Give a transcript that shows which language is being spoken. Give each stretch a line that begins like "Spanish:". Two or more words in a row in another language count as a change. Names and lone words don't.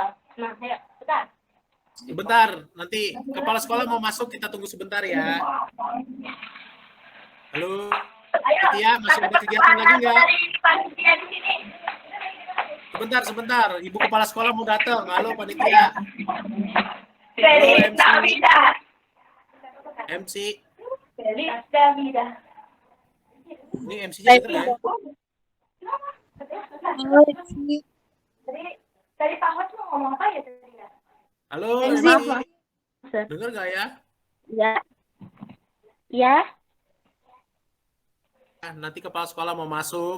Indonesian: Nah, ayo, bentar. Sebentar, nanti kepala sekolah mau masuk, kita tunggu sebentar ya. Halo, Tia, masih ada kegiatan lagi nggak? Dari panitia di sini. Sebentar. Ibu kepala sekolah mau datang. Halo, panitia.
Spanish: Feliz
Indonesian: MC.
Spanish: Navidad.
Indonesian: MC.
Spanish: Feliz Navidad.
Indonesian: Ini MC-nya gitu ya. Tadi Pak Hot mau ngomong apa ya tadi? Halo, MC. MC. Dengar nggak ya? Ya. Ya. Nanti kepala sekolah mau masuk.